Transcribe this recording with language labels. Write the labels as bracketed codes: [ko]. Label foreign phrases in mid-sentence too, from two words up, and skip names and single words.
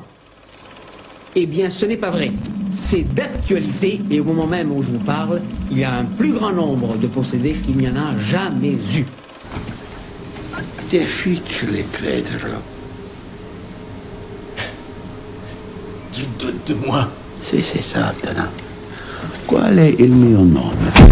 [fr] Eh bien, ce n'est pas vrai. C'est d'actualité et au moment même où je vous parle, il y a un plus grand nombre de possédés qu'il n'y en a jamais eu. [it] Difficile crederlo. [fr] Tu doutes de moi? [it] Sì, sei Satana. Qual è il mio nome?